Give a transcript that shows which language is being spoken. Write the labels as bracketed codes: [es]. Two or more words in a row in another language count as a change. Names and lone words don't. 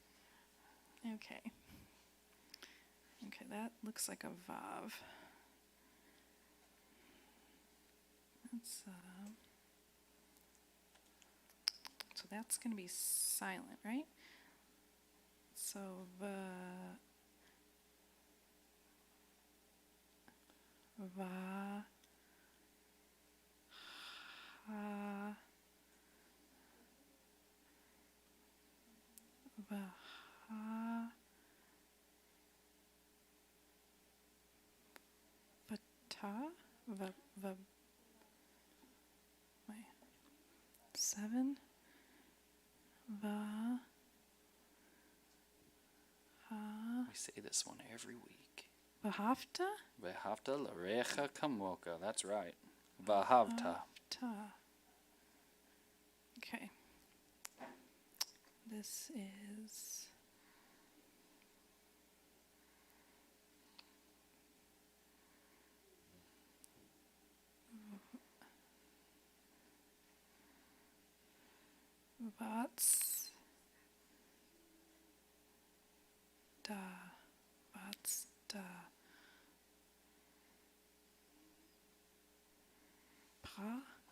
[en] Okay. Okay, that looks like a vav. That's so that's gonna be silent, right? So va, ha, va, ha, va, ta, va, va, wait, 7, va, ha, We say this one every week. [he] vahavta, ואהבת לרעך כמוך. [en] That's right. Vahavta. ta. Okay. This is Vats da Vats da pra